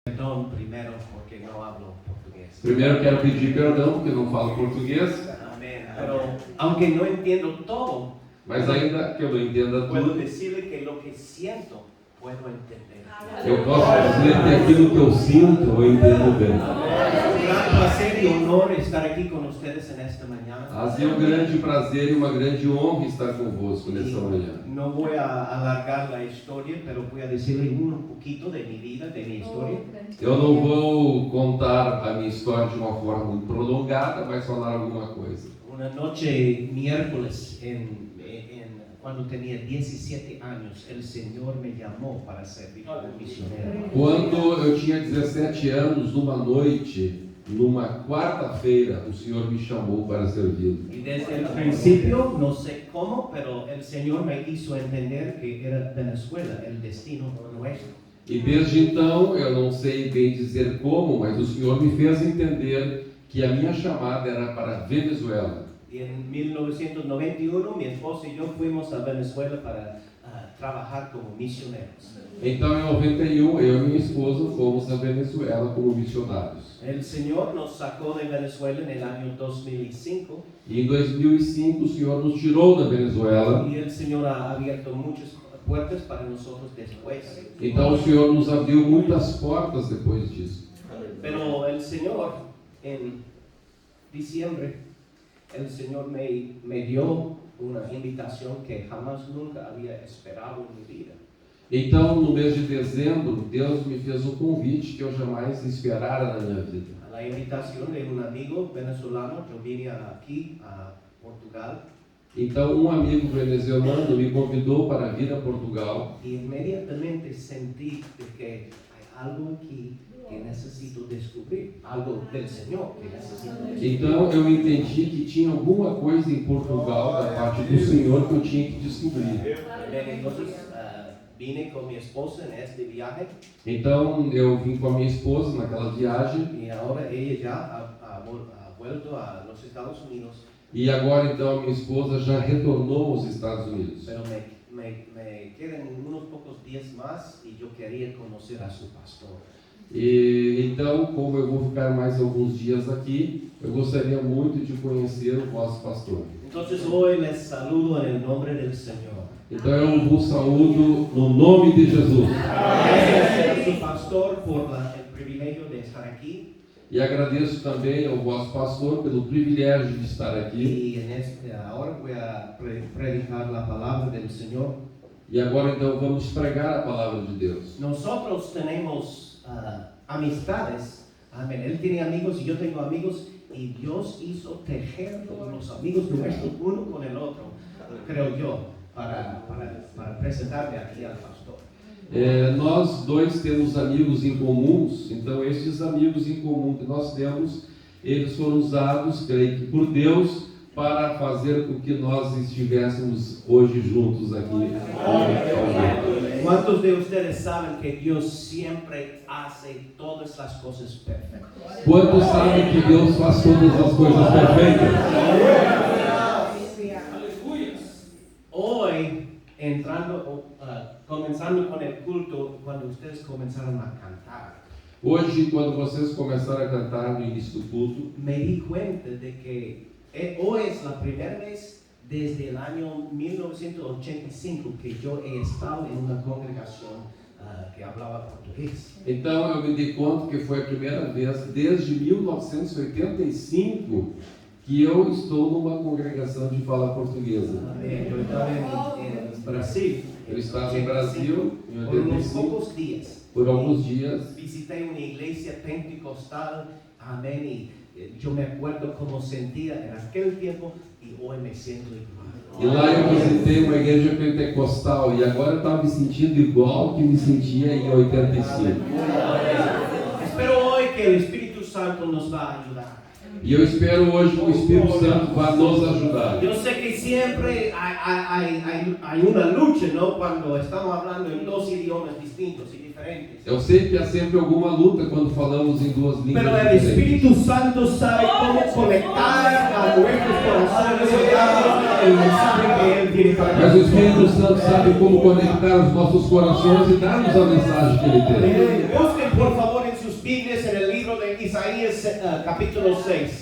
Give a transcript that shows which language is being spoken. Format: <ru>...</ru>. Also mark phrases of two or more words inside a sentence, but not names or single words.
<es>Perdón primero porque no hablo portugués.</es> <pt>Primeiro quero pedir perdão porque não falo português,</pt> <es>Amén. Pero aunque no entiendo todo,</es> <pt>mas ainda que eu não entenda</pt> <es>puedo</es> <pt>tudo,</pt> <es>decirle que lo que siento puedo entender.</es> <pt>eu posso dizer que aquilo que eu sinto eu entendo bem.</pt> <es>Un placer y honor estar aquí con ustedes en esta mañana.</es> <pt>Assim, é um grande prazer e uma grande honra estar convosco nessa manhã.</pt> <es>No voy a alargar la historia, pero voy a decirle un poquito de mi vida, de mi historia.</es> <pt>Eu não vou contar a minha história de uma forma muito prolongada, mas falar alguma coisa.</pt> <es>Una noche miércoles, cuando tenía 17 años, el Señor me llamó para servir como misionero.</es> <pt>Quando eu tinha 17 anos, numa noite, numa quarta-feira, o Senhor me chamou para servi-lo.</pt> <es>Y desde el principio, no sé cómo, pero el Señor me hizo entender que era Venezuela el destino nuestro.</es> <pt>E desde então, eu não sei bem dizer como, mas o Senhor me fez entender que a minha chamada era para Venezuela.</pt> <es>Y en 1991, mi esposa y yo fuimos a Venezuela para trabajar como misioneros.</es> <pt>Então, em 91, eu e minha esposa fomos a Venezuela como missionários.</pt> <es>El Señor nos sacó de Venezuela en el año 2005</es> <pt>E em 2005, o Senhor nos tirou da Venezuela.</pt> <es>y el Señor ha abierto muchas puertas para nosotros después.</es> <pt>Então, o Senhor nos abriu muitas portas depois disso.</pt> <es>Pero el Señor, en diciembre, el Señor me dio una invitación que jamás nunca había esperado en mi vida.</es> <pt>Então, no mês de dezembro, Deus me fez um convite que eu jamais esperara na minha vida.</pt> <es>A la invitación de un amigo venezolano, yo vine aquí a Portugal</es> <pt>Então, um amigo venezuelano me convidou para vir a Portugal.</pt> <es>y inmediatamente sentí de que hay algo aquí que necesito descubrir, algo del Señor que necesito descubrir.</es> <pt>Então, eu entendi que tinha alguma coisa em Portugal da parte do Senhor que eu tinha que descobrir.</pt> <es>Entonces vine con mi esposa en este viaje</es> <pt>Então, eu vim com a minha esposa naquela viagem.</pt> <es>y ahora ella ya ha vuelto a los Estados Unidos,</es> <pt>E agora, então, a minha esposa já retornou aos Estados Unidos.</pt> <es>pero me quedan unos pocos días más y yo quería conocer a su pastor.</es> <pt>E então, como eu vou ficar mais alguns dias aqui, eu gostaria muito de conhecer o vosso pastor.</pt> <es>Entonces hoy les saludo en el nombre del Señor.</es> <pt>Então eu vos saúdo no nome de Jesus.</pt> <es>Gracias a su pastor por el privilegio de estar aquí.</es> <pt>E agradeço também ao vosso pastor pelo privilégio de estar aqui.</pt> <es>Y ahora voy a predicar la palabra del Señor.</es> <pt>E agora então vamos pregar a palavra de Deus.</pt> <es>Nosotros tenemos amistades. Amén. Él tiene amigos y yo tengo amigos. Y Dios hizo tejer los amigos nuestros uno con el otro, creo yo, para presentarme aquí al pastor.</es> <pt>Nós dois temos amigos em comuns, então esses amigos em comum que nós temos, eles foram usados, creio que por Deus, para fazer com que nós estivéssemos hoje juntos aqui.</pt> <es>¿Cuántos de ustedes saben que Dios siempre hace todas las cosas perfectas?</es> <pt>Quantos sabem que Deus faz todas as coisas perfeitas?</pt> <es>Hoy, comenzando con el culto, cuando ustedes comenzaron a cantar,</es> <pt>Hoje, quando vocês começaram a cantar no início do culto,</pt> <es>me di cuenta de que hoy es la primera vez desde el año 1985 que yo he estado en una congregación que hablaba portugués.</es> <pt>então eu me dei conta que foi a primeira vez desde 1985 que eu estou numa congregação de fala portuguesa.</pt> <es>Yo estaba en Brasil.</es> <pt>Eu estava em Brasil em</pt> <es>Por unos</es> <pt>85,</pt> <es>pocos días.</es> <pt>por alguns dias,</pt> <es>Visité una iglesia pentecostal, amén, y yo me acuerdo cómo sentía en aquel tiempo y hoy me siento igual.</es> <pt>e lá eu visitei uma igreja pentecostal e agora eu estava me sentindo igual que me sentia em 85.</pt> <es>Espero hoy que el Espíritu Santo nos va a ayudar.</es> <pt>E eu espero hoje que o Espírito Santo vá nos ajudar.</pt> <es>Yo sé que siempre hay una lucha, ¿no? Cuando estamos hablando en dos idiomas distintos y diferentes.</es> <pt>Eu sei que há sempre alguma luta quando falamos em duas línguas</pt> <es>Pero el</es> <pt>diferentes.</pt> <es>Espíritu Santo sabe cómo conectar a nuestros corazones y darnos el mensaje que Él tiene para</es> <pt>Mas o</pt> <es>nosotros.</es> <pt>Espírito Santo sabe como conectar os nossos corações e dar-nos a mensagem que Ele tem.</pt> <es>Busquen por favor en Biblias en el libro de Isaías capítulo 6.</es>